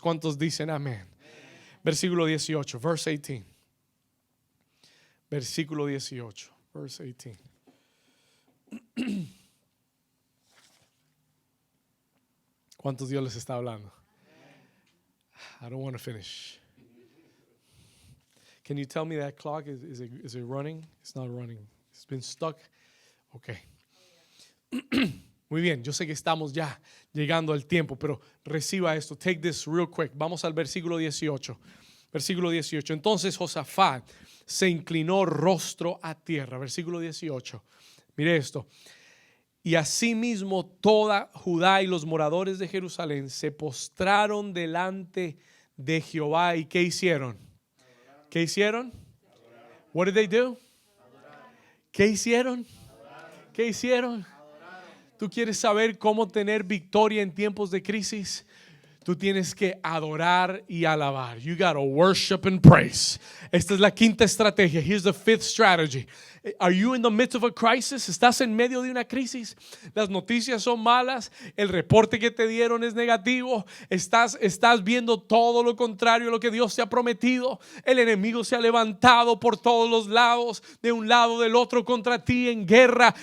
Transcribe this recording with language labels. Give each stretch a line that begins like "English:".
Spanish: ¿Cuántos dicen amén? Versículo 18,
English: verse 18.
Spanish: Versículo 18,
English: verse 18.
Spanish: ¿Cuántos Dios les está hablando?
English: I don't want to finish. Can you tell me that clock is it running? It's not running. It's been stuck. Okay.
Spanish: Muy bien, yo sé que estamos ya llegando al tiempo, pero reciba esto.
English: Take this real quick.
Spanish: Vamos al versículo 18. Versículo 18. Entonces Josafat se inclinó rostro a tierra. Versículo 18. Mire esto. Y asimismo toda Judá y los moradores de Jerusalén se postraron delante de Jehová. ¿Y qué hicieron? ¿Qué hicieron?
English: What did they do?
Spanish: ¿Qué hicieron? ¿Qué hicieron? ¿Tú quieres saber cómo tener victoria en tiempos de crisis? Tú tienes que adorar y alabar.
English: You gotta worship and praise.
Spanish: Esta es la quinta estrategia.
English: Here's the fifth strategy. Are you in the midst of a crisis?
Spanish: ¿Estás en medio de una crisis? Las noticias son malas. El reporte que te dieron es negativo. Estás viendo todo lo contrario a lo que Dios te ha prometido. El enemigo se ha levantado por todos los lados, de un lado del otro contra ti en guerra.